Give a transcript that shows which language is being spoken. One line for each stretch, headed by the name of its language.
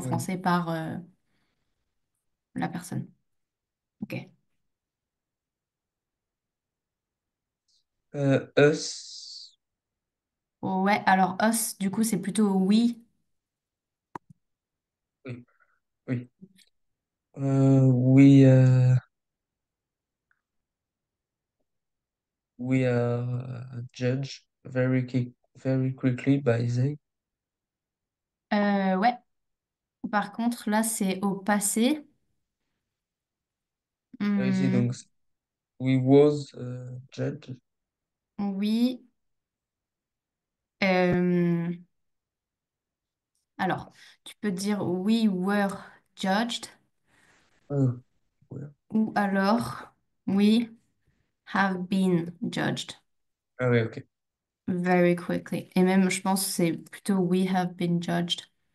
French: français par la personne. Ok.
English: Us.
French: Ouais, alors us, du coup, c'est plutôt we. Oui. Oui.
English: We we are judged very quickly by they.
French: Ouais. Par contre, là, c'est au passé. Ah oui, c'est donc Hmm,
English: we was judged.
French: oui. Euh, alors, tu peux dire
English: we were judged
French: Oh, ouais. ou alors
English: we have been judged
French: Ah oui, ok.
English: very quickly.
French: Et même, je pense que c'est plutôt
English: we have been judged.